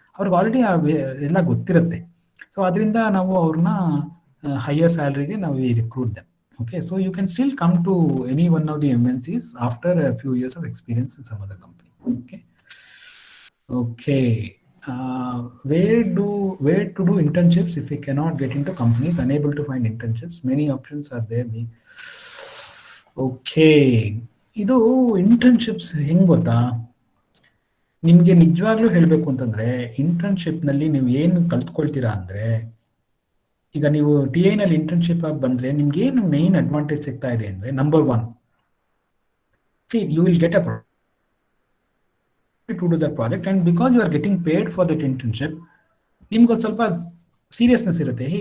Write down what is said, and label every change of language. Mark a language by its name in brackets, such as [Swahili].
[Kannada] ಅವ್ರಿಗೆ ಆಲ್ರೆಡಿ ಎಲ್ಲ ಗೊತ್ತಿರುತ್ತೆ. ಸೊ ಅದರಿಂದ ನಾವು ಅವ್ರನ್ನ ಹೈಯರ್ ಸ್ಯಾಲ್ರಿಗೆ ನಾವು recruit them. [English] Okay, so you can still come to any one of the MNCs after a few years of experience in some other company. Okay, where to do internships if we cannot get into companies, unable to find internships? Many options are there. [Kannada] Okay, ಇದು internships ಹೆಂಗೆ ಗೊತ್ತಾ? ನಿಮಗೆ ನಿಜವಾಗ್ಲೂ ಹೇಳಬೇಕು ಅಂತಂದರೆ ಇಂಟರ್ನ್ಶಿಪ್ನಲ್ಲಿ ನೀವು ಏನು ಕಲ್ತ್ಕೊಳ್ತೀರಾ ಅಂದರೆ, ಈಗ ನೀವು TIನಲ್ಲಿ ಇಂಟರ್ನ್ಶಿಪ್ ಆಗಿ ಬಂದರೆ ನಿಮ್ಗೆ ಏನು ಮೇನ್ ಅಡ್ವಾಂಟೇಜ್ ಸಿಗ್ತಾ ಇದೆ ಅಂದರೆ, number 1, [English] see you will get a to do the project and because you are getting paid for that internship, [Kannada] ನಿಮ್ಗೊಂದು ಸ್ವಲ್ಪ ಸೀರಿಯಸ್ನೆಸ್ ಇರುತ್ತೆ.